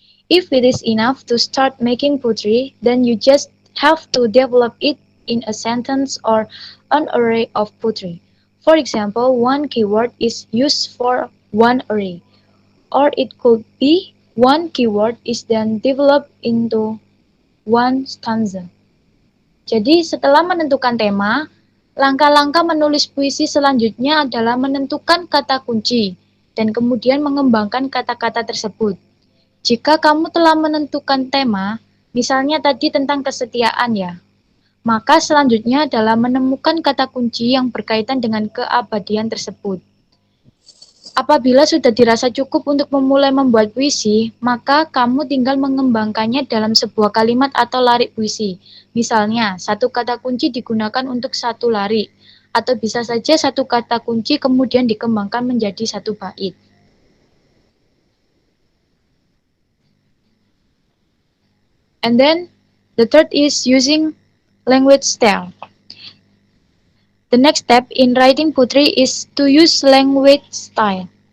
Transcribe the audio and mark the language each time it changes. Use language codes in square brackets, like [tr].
[en] If it is enough to start making poetry, then you just have to develop it in a sentence or an array of poetry. For example, one keyword is used for one array, or it could be one keyword is then developed into one stanza. [id] Jadi setelah menentukan tema, langkah-langkah menulis puisi selanjutnya adalah menentukan kata kunci dan kemudian mengembangkan kata-kata tersebut. Jika kamu telah menentukan tema, misalnya tadi tentang kesetiaan ya, maka selanjutnya adalah menemukan kata kunci yang berkaitan dengan keabadian tersebut. Apabila sudah dirasa cukup untuk memulai membuat puisi, maka kamu tinggal mengembangkannya dalam sebuah kalimat atau larik puisi. Misalnya, satu kata kunci digunakan untuk satu larik, atau bisa saja satu kata kunci kemudian dikembangkan menjadi satu bait. [en] And then the third is using language style. The next step in writing poetry is to use language style.